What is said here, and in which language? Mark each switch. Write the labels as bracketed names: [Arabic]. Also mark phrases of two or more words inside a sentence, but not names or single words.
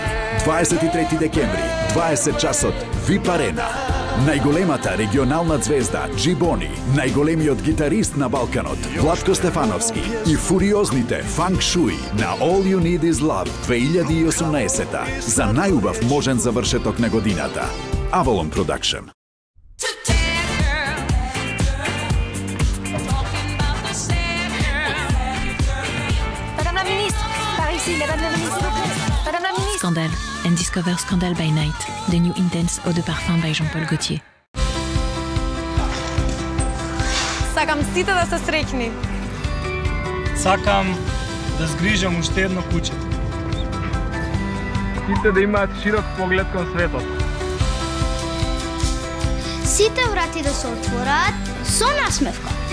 [Macedonian] 23 декември, 20 часот, VIP Арена. Најголемата регионална звезда Джибони, најголемиот гитарист на Балканот Владко Стефановски и фуриозните Фанк Шуи на All You Need Is Love 2018-та за најубав можен завршеток на годината. Avalon Production. [French] Madame la ministre, par ici, Madame la ministre, s'il vous plaît. Madame la ministre. [English] Scandale and discover Scandal by Night, the new intense [French] eau de parfum [English] by Jean-Paul Gaultier. [Macedonian] Сакам сите да се среќни. Сакам да згрижам уште едно куче. Сите да имаат широк поглед кон светот. Сите врати да се отвораат со насмевка.